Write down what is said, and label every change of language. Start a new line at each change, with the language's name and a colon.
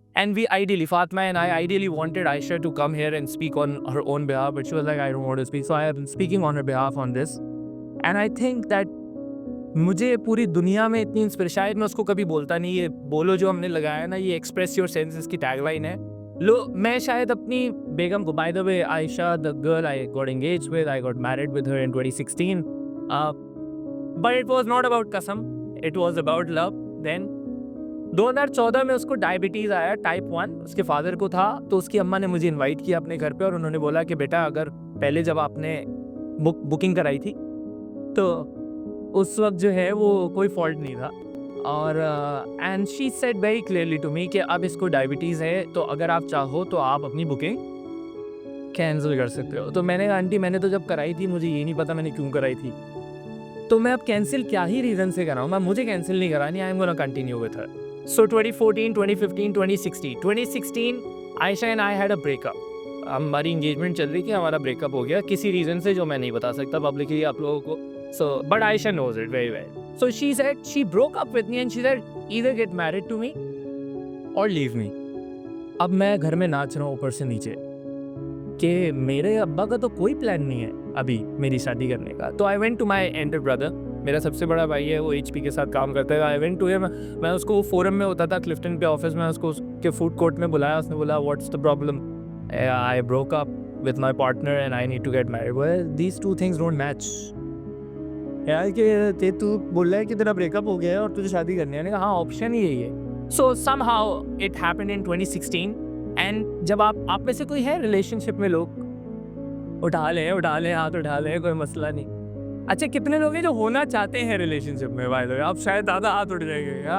English: And we ideally, Fatma and I ideally wanted Aisha to come here and speak on her own behalf, but she was like, I don't want to speak. So I have been speaking on her behalf on this. And I think that
Urdu: مجھے پوری دنیا میں اتنی inspiration, شاید میں اس کو کبھی بولتا نہیں, یہ بولو جو ہم نے لگایا ہے نا, یہ ایکسپریس یور سینسز کی ٹیگ لائن ہے. میں شاید اپنی بیگم کو, by the way
English: Aisha, the girl I got engaged with, I got married with her in 2016. But it was not about قسم, it was about love.
Urdu: Then 2014 میں اس کو diabetes آیا, ٹائپ 1, اس کے فادر کو تھا. تو اس کی اماں نے مجھے انوائٹ کیا اپنے گھر پہ, اور انہوں نے بولا کہ بیٹا اگر پہلے جب آپ نے بکنگ کرائی تھی تو اس وقت جو ہے وہ کوئی فالٹ نہیں تھا. اور
English: and she said very clearly to me
Urdu: کہ اب اس کو ڈائبٹیز ہے, تو اگر آپ چاہو تو آپ اپنی بکنگ کینسل کر سکتے ہو. تو میں نے کہا آنٹی میں نے تو جب کرائی تھی مجھے یہ نہیں پتا میں نے کیوں کرائی تھی, تو میں اب کینسل کیا ہی ریزن سے کراؤں, میں مجھے کینسل نہیں کرانی,
English: I am gonna continue with her. So 2014, 2015, 2016. 2016, Aisha and I had a breakup.
Urdu: ہماری انگیجمنٹ چل رہی تھی, ہمارا بریک اپ ہو گیا کسی ریزن سے جو میں نہیں بتا سکتا پبلکلی آپ لوگوں کو.
English: So, but Aisha knows it very well. So she said, she broke up with me and she said, either get married to me or leave me.
Urdu: اب میں گھر میں ناچ رہا ہوں اوپر سے نیچے کہ میرے ابا کا تو کوئی پلان نہیں ہے ابھی میری شادی کرنے کا. تو
English: I went to my elder brother,
Urdu: میرا سب سے بڑا بھائی ہے, وہ ایچ پی کے ساتھ کام کرتا ہے.
English: I went to him,
Urdu: میں اس کو فورم میں ہوتا تھا کلفٹن پہ آفس میں, اس کو اس کے فوڈ کورٹ میں بلایا. اس نے بولا
English: what's the problem? I broke up with my partner and I need to get married. Well, these two things don't match.
Urdu: یار کہ تو بول رہا ہے کہ تیرا بریک اپ ہو گیا ہے اور تجھے شادی کرنی ہے. ہاں آپشن ہی یہی ہے.
English: So somehow it happened in 2016.
Urdu: And جب آپ میں سے کوئی ہے ریلیشن شپ میں, لوگ اٹھا لیں ہاتھ اٹھا لیں, کوئی مسئلہ نہیں. اچھا کتنے لوگ ہیں جو ہونا چاہتے ہیں ریلیشن شپ میں؟ بھائی لوگ آپ شاید زیادہ ہاتھ اٹھ جائیں گے.